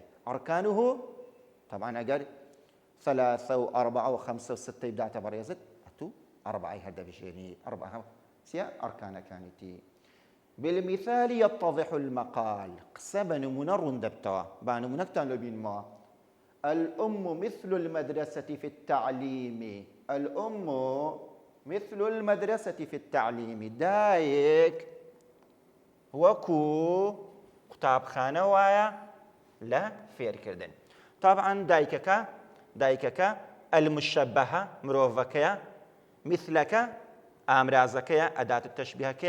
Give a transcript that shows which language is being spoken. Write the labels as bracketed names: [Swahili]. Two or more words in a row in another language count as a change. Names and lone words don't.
[Central Kurdish] ئەرکانه طبعا ئەگەر 3 و 4 و 5 و 6 بداتە بەڕێزت ئەتوو 4 هەردەبژێنی 4 سیا ئەرکانەکانیتی. [Arabic] بالمثال يتضح المقال، [Central Kurdish] قسە بە نمونە ڕوون دەبتەوە، با نمونەکتان لێ بینمەوە. [Arabic] الأم مثل المدرسة في التعليم، الأم مثل المدرسة في التعليم، [Central Kurdish] دایک وەکو قوتابخانە وایە لە فێرکردن. طبعا دایکەکە المشبهە مرۆڤەکەیە، مثلەکە ئامرازەکەیە ئەدات تەشبیهەکەیە.